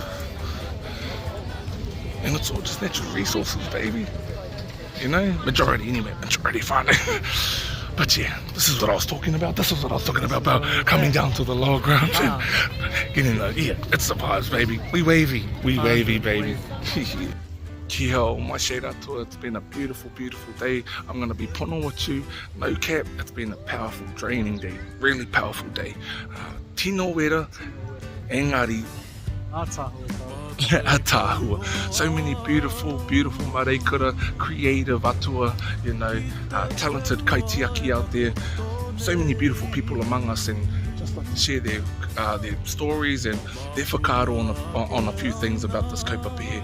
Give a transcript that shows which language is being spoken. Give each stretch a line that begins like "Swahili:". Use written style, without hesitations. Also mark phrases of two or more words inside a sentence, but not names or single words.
English: And it's all just natural resources, baby. You know, majority anyway, majority whanau. But yeah, this is what I was talking about. This is what I was talking about coming down to the lower ground and getting the, yeah, it's the vibes, baby. We wavy, baby.
Māori: Kia o
English: my Shaded Atua. It's been a beautiful, beautiful day. I'm going to be pono with you. No cap, it's been a powerful, draining day. Really powerful day.
Māori: Tino wera, engari, Aotearoa.
English: So many beautiful, beautiful Mareikura, creative Atua, you know, talented Kaitiaki out there. So many beautiful people among us, and just like to share their stories and their whakaaro on a few things about this kaupapa here.